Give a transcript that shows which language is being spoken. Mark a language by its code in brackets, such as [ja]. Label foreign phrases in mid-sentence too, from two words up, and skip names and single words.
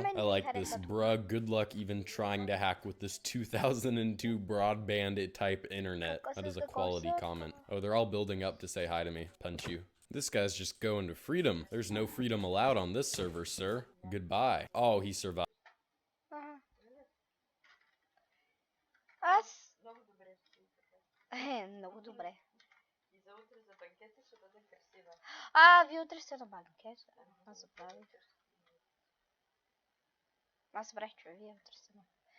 [en] I like this, bruh, good luck even trying to hack with this 2002 broadband type internet. That is a quality comment. Oh, they're all building up to say hi to me. Punch you. This guy's just going to freedom. There's no freedom allowed on this server, sir. Goodbye. Oh, he survived. [bg] Аз... много добре. И за утре за банкета ще бъде красива. Вие утре сте на банкет? Аз забравих. Аз забравих, че вие утре сте на...